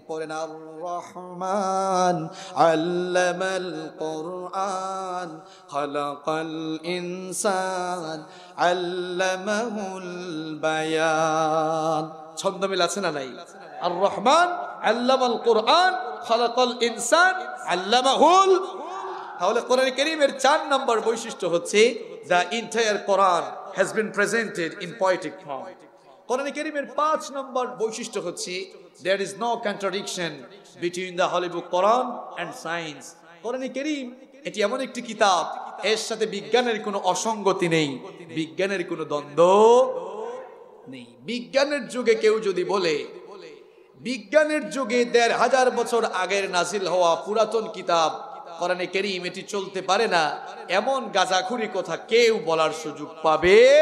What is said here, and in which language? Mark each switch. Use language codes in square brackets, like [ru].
[bn] পড়েন, [ar] আর রহমান আল্লামাল কোরআন খালাকাল ইনসান আল্লামাহুল বায়ান। [bn] ছন্দ মিল আছে না নাই? [ar] আর রহমান আল্লামাল কোরআন খালাকাল ইনসান আল্লামাহুল। [bn] তাহলে কোরআন কারীমের 4 নম্বর বৈশিষ্ট্য হচ্ছে [en] the entire Quran has been presented in poetic form. [bn] কোরআন কারীমের 5 নম্বর বৈশিষ্ট্য হচ্ছে [en] there is no contradiction between the Holy Book Quran and science. [bn] কোরআন কারীম এটি এমন একটি কিতাব, এর সাথে বিজ্ঞানের কোনো অসঙ্গতি নেই, বিজ্ঞানের কোনো দ্বন্দ্ব নেই। বিজ্ঞানের যুগে কেউ যদি বলে বিজ্ঞানের যুগে ১৫০০ বছর আগের নাজিল হওয়া পুরাতন কিতাব কোরআনে কারীম এটি চলতে পারে না, এমন গাঁজাখুরি কথা কেউ বলার সুযোগ পাবে?